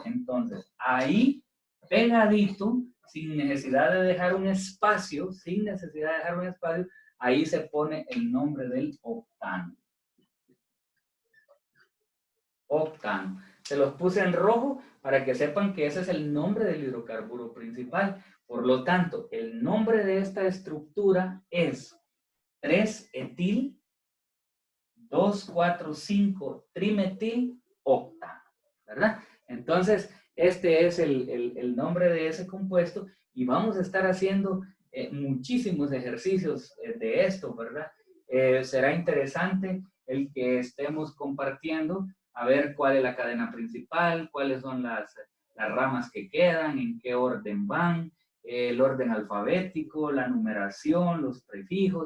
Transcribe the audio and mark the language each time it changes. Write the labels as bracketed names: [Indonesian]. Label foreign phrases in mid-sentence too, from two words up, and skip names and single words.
[Spanish] Entonces, ahí, pegadito, sin necesidad de dejar un espacio, ahí se pone el nombre del octano. Octano. Se los puse en rojo para que sepan que ese es el nombre del hidrocarburo principal. Por lo tanto, el nombre de esta estructura es 3-etil, 2,4,5 trimetil, octano, ¿verdad? Entonces, este es el nombre de ese compuesto y vamos a estar haciendo muchísimos ejercicios de esto, ¿verdad? Será interesante el que estemos compartiendo a ver cuál es la cadena principal, cuáles son las ramas que quedan, en qué orden van, el orden alfabético, la numeración, los prefijos.